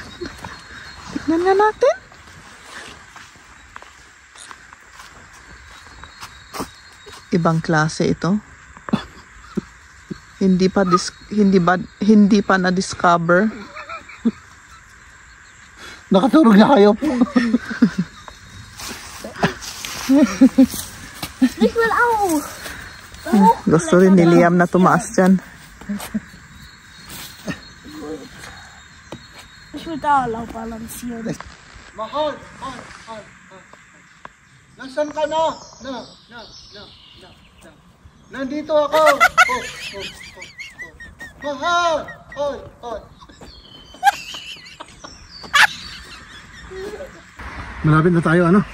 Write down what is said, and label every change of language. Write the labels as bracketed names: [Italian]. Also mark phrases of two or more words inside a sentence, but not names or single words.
[Filipino] Tignan nga natin. Ibang klase ito. Hindi pa na-discover. Nakaturog na hayop. [German] Ich will auch. [Filipino] Gusto rin ni Liam na tumaas dyan. [German] Ich will da lang balancieren. [Filipino] Mahal. Nasaan ka na? Nandito ako. Mahal. Hoy. Malapit na tayo, ano?